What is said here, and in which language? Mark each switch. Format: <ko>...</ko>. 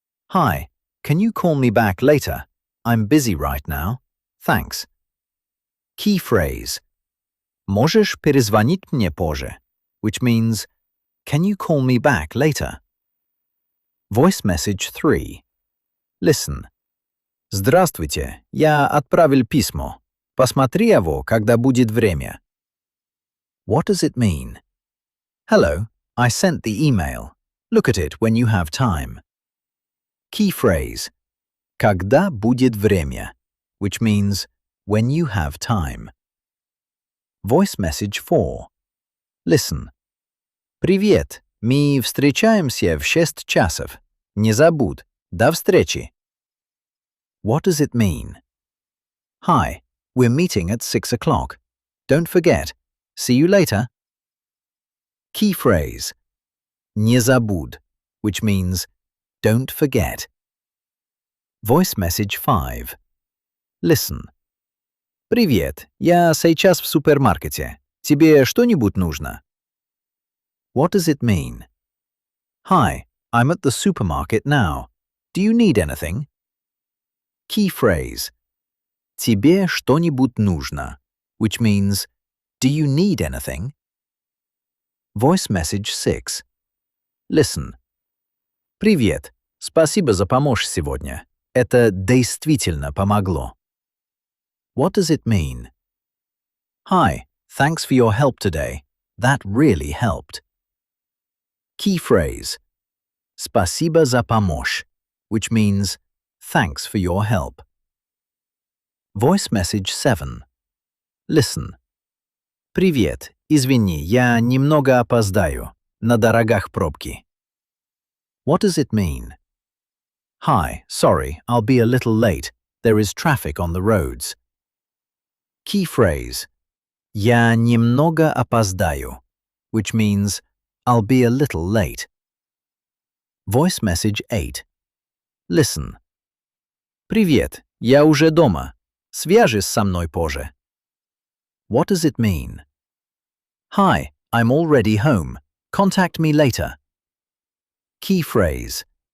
<en>Hi, can you call me back later? I'm busy right now. Thanks. Key phrase.</en> <ru>Можешь перезвонить мне позже,</ru> <en>which means can you call me back later? Voice message 3. Listen.</en> <ru>Здравствуйте, я отправил письмо. Посмотри его, когда будет время.</ru> <en>What does it mean? Hello, I sent the email. Look at it when you have time. Key phrase.</en> <ru>Когда будет время,</ru> <en>which means when you have time. Voice message 4. Listen.</en> <ru>Привет, мы встречаемся в 6 часов. Не забудь. До встречи.</ru> <en>What does it mean? Hi, we're meeting at 6 o'clock. Don't forget. See you later. Key phrase.</en> <ru>Не забудь,</ru> <en>which means don't forget. Voice message 5. Listen.</en> <ru>Привет, я сейчас в супермаркете. Тебе что-нибудь нужно?</ru> <en>What does it mean? Hi, I'm at the supermarket now. Do you need anything? Key phrase.</en> <ru>Тебе что-нибудь нужно,</ru> <en>which means do you need anything? Voice message 6. Listen.</en> <ru>Привет, спасибо за помощь сегодня. Это действительно помогло.</ru> <en>What does it mean? Hi, thanks for your help today. That really helped. Key phrase.</en> <ru>Спасибо за помощь,</ru> <en>which means thanks for your help. Voice message 7. Listen.</en> <ru>Привет, извини, я немного опоздаю. На дорогах пробки.</ru> <en>What does it mean? Hi, sorry, I'll be a little late. There is traffic on the roads. Key phrase.</en> <ru>Я немного опоздаю,</ru> <en>which means I'll be a little late. Voice message 8. Listen.</en> <ru>Привет, я уже дома. Свяжись со мной позже.</ru> <en>What does it mean? Hi, I'm already home. Contact me later. Key phrase.</en>